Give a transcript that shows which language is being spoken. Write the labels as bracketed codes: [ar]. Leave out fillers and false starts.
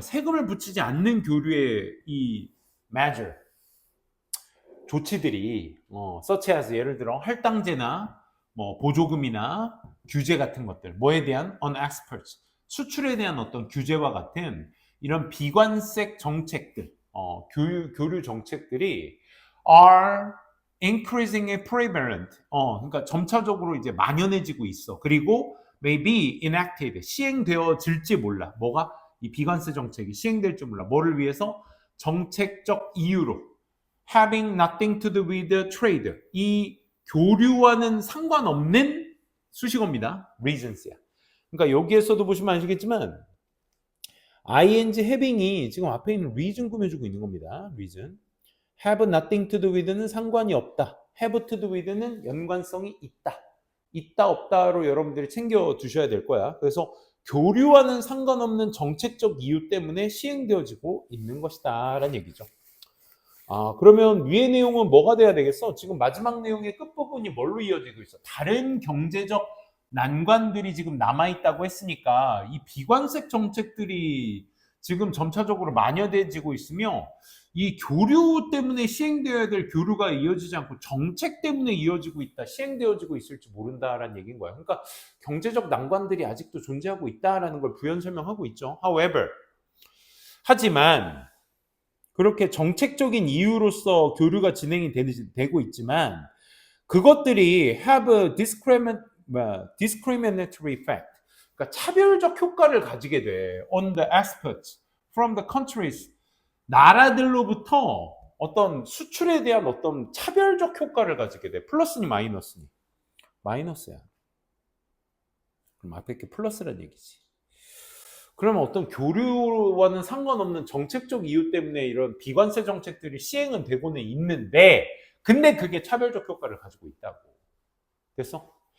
[ko] 세금을 붙이지 않는 교류의 이 measure 조치들이 [en] such as [ko] 예를 들어 할당제나 뭐 보조금이나 규제 같은 것들 뭐에 대한 [en] on exports [ko] 수출에 대한 어떤 규제와 같은 이런 비관세 정책들 교류 정책들이 [en] are increasingly prevalent [ko] 그러니까 점차적으로 이제 만연해지고 있어. 그리고 [en] may be enacted [ko] 시행되어질지 몰라. 뭐가 이 비관세 정책이 시행될지 몰라. 뭐를 위해서? 정책적 이유로 [en] having nothing to do with trade. [ko] 이 교류와는 상관없는 수식어입니다. [en] reasons야. [ko] 그러니까 여기에서도 보시면 아시겠지만 ing having이 지금 앞에 있는 reason 꾸며주고 있는 겁니다. [en] reason. have nothing to do with는 [ko] 상관이 없다. [en] have to do with는 [ko] 연관성이 있다. 있다 없다로 여러분들이 챙겨 두셔야 될 거야. 그래서 교류와는 상관없는 정책적 이유 때문에 시행되어지고 있는 것이다 라는 얘기죠. 그러면 위의 내용은 뭐가 돼야 되겠어? 지금 마지막 내용의 끝부분이 뭘로 이어지고 있어? 다른 경제적 난관들이 지금 남아있다고 했으니까 이 비관세 정책들이 지금 점차적으로 만연해지고 있으며 이 교류 때문에 시행되어야 될 교류가 이어지지 않고 정책 때문에 이어지고 있다, 시행되어지고 있을지 모른다라는 얘기인 거야. 그러니까 경제적 난관들이 아직도 존재하고 있다라는 걸 부연 설명하고 있죠. [en] However, [ko] 하지만 그렇게 정책적인 이유로서 교류가 진행이 되고 있지만 그것들이 [en] have a discriminatory effect. [ko] 그러니까 차별적 효과를 가지게 돼. [en] On the exports from the countries. [ko] 나라들로부터 어떤 수출에 대한 어떤 차별적 효과를 가지게 돼. 플러스니 마이너스니? 마이너스야. 그럼 앞에 게 플러스란 얘기지. 그러면 어떤 교류와는 상관없는 정책적 이유 때문에 이런 비관세 정책들이 시행은 되고는 있는데 근데 그게 차별적 효과를 가지고 있다고. 됐어?